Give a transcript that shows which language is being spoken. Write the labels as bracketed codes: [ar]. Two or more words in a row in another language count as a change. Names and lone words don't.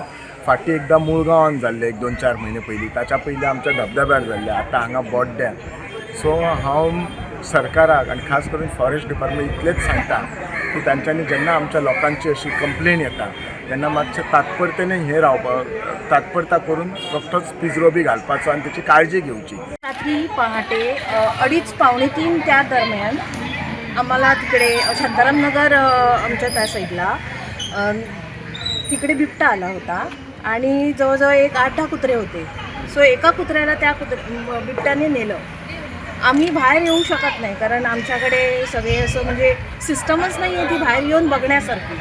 [kok] फाटीं एकदां मुळगांवान जाल्ले 1-2-4 म्हयने पयलीं ताच्या पयलीं आमच्या धबधब्यार जाल्ले आतां हांगा बोड्ड्यान. सो हांव सरकाराक आनी खास करून [en] forest department [kok] इतलेंच सांगता की तांच्यांनी जेन्ना आमच्या लोकांची अशी कंप्लेन येता तेन्ना मातशें तात्परतेने हे रावपाक तात्परता करून रोखडोच पिंजरो बी घालपाचो आनी तेची काळजी घेवची. [mr] रात्री पहाटे 2:30-3 त्या दरम्यान आम्हाला तिकडे शांताराम नगर आमच्या त्या साईडला तिकडे बिबटा आला होता आणि जवळजवळ एक 8-10 कुत्रे होते. सो एका कुत्र्याला त्या बिबट्याने नेलं. आम्ही बाहेर येऊ शकत नाही कारण आमच्याकडे सगळे असं म्हणजे सिस्टमच नाही आहे ती बाहेर येऊन बघण्यासारखी.